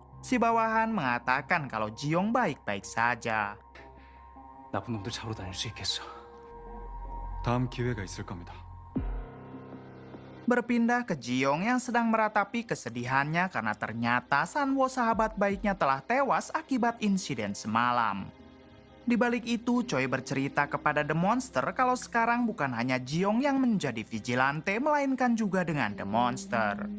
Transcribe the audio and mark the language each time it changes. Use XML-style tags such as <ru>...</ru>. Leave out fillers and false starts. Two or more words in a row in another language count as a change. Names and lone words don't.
<id>Si bawahan mengatakan kalau Jiong baik-baik saja.</id> <ko>나쁜 놈들 잡으러 다닐 수 있겠어. 다음 기회가 있을 겁니다.</ko> <id>Berpindah ke Jiong yang sedang meratapi kesedihannya karena ternyata Sanwo sahabat baiknya telah tewas akibat insiden semalam. Di balik itu, Choi bercerita kepada The Monster kalau sekarang bukan hanya Jiong yang menjadi vigilante, melainkan juga dengan The Monster.</id>